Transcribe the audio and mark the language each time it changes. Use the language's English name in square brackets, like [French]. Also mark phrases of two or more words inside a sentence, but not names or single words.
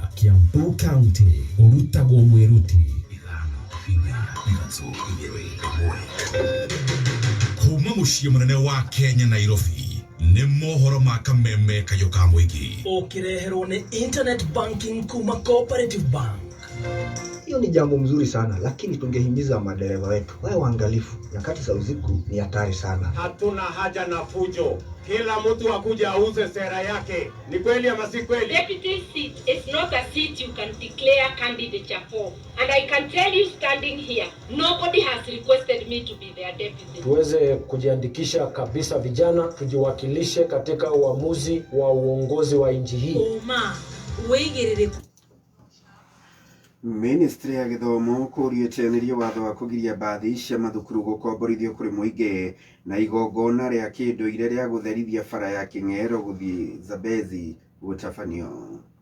[Kikuyu] Kiambu County urutagwo mwiruti kuma muciĩ munene wa Kenya Nairobi ni mohoro ma Kameme Kayuka Muingi ukireherwo ni [English] internet banking [Kikuyu] kuma Cooperative Bank. [Swahili] Hiyo ni jambo mzuri sana, lakini tungehimiza madereva wetu wawe waangalifu. Nyakati za usiku ni hatari sana. Hatuna haja na fujo. Kila mtu akuja auze sera yake. Ni kweli ama si kweli? [English] Deputy seat is not a seat you can declare candidature for. And I can tell you standing here, nobody has requested me to be their deputy. [Swahili] Tuweze kujiandikisha kabisa vijana, tujiwakilishe katika uamuzi wa uongozi wa nchi hii. [Kikuyu] Oma, weigirire Ministry ya Githomo kurietanirie watho wa kugiria bathi cia mathukuru gukomborithio kuri muingi na igongona ria kinduire ria gutherithia bara ya King'ero guthii Zambezi gutafanio.